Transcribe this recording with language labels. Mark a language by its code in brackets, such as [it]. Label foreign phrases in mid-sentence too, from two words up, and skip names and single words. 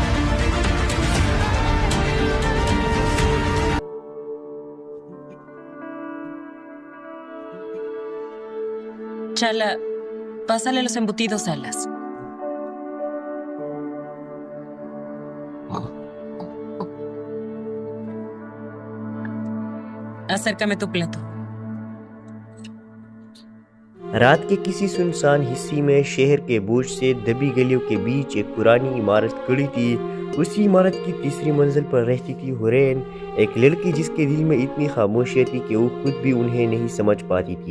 [es] Chala, pásale los embutidos, Salas. Acércame tu plato. [ur] رات کے کسی سنسان حصے میں شہر کے بوجھ سے دبی گلیوں کے بیچ ایک پرانی عمارت کھڑی تھی. اسی عمارت کی تیسری منزل پر رہتی تھی حورین، ایک لڑکی جس کے دل میں اتنی خاموشی تھی کہ وہ خود بھی انہیں نہیں سمجھ پاتی تھی.